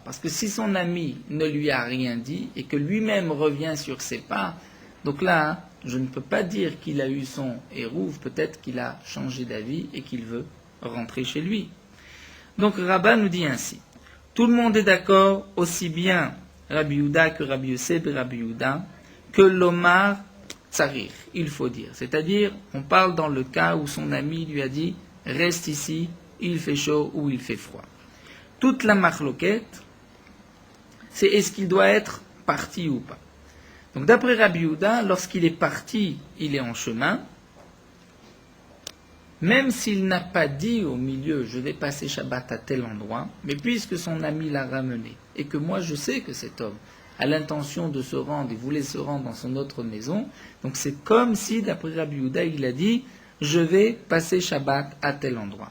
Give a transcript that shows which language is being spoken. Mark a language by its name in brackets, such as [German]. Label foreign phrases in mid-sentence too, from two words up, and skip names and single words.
[French] Parce que si son ami ne lui a rien dit et que lui-même revient sur ses pas, donc là, je ne peux pas dire qu'il a eu son hérouv, peut-être qu'il a changé d'avis et qu'il veut rentrer chez lui. Donc Rabba nous dit ainsi, tout le monde est d'accord, aussi bien Rabbi Yehuda que Rabbi Yosef et Rabbi Yehuda, que l'Omar tsarir, il faut dire. C'est-à-dire, on parle dans le cas où son ami lui a dit « reste ici, il fait chaud ou il fait froid ». Toute la marloquette, c'est est-ce qu'il doit être parti ou pas. Donc d'après Rabbi Yehuda, lorsqu'il est parti, il est en chemin, même s'il n'a pas dit au milieu « je vais passer Shabbat à tel endroit », mais puisque son ami l'a ramené, et que moi je sais que cet homme a l'intention de se rendre, il voulait se rendre dans son autre maison, donc c'est comme si, d'après Rabbi Yehuda, il a dit je vais passer Shabbat à tel endroit.